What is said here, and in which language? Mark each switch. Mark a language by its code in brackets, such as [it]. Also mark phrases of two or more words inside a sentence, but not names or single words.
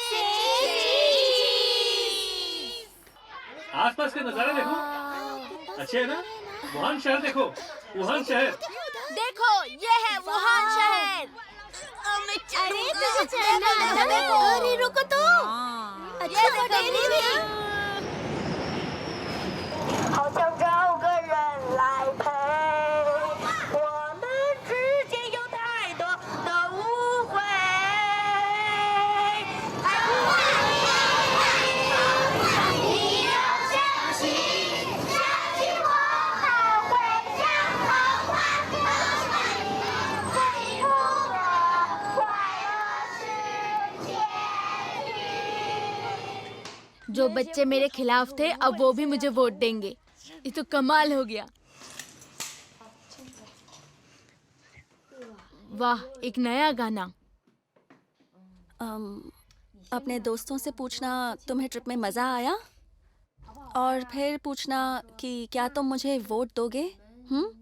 [hi] आसपास के नजारे देखो, अच्छे है ना? वुहान शहर देखो, वुहान शहर। देखो, ये है वुहान शहर। अरे तुझे चलना है। अरे रुको तो। अच्छा डेरी भी। [zh] 好想找个人来陪，我们之间有太多的误会。你要相信，相信我们会想好办法，最后的快乐是结局。 [hi] जो बच्चे मेरे खिलाफ थे अब वो भी मुझे वोट देंगे। ये तो कमाल हो गया। वाह, एक नया गाना। अपने दोस्तों से पूछना तुम्हें ट्रिप में मजा आया, और फिर पूछना कि क्या तुम मुझे वोट दोगे?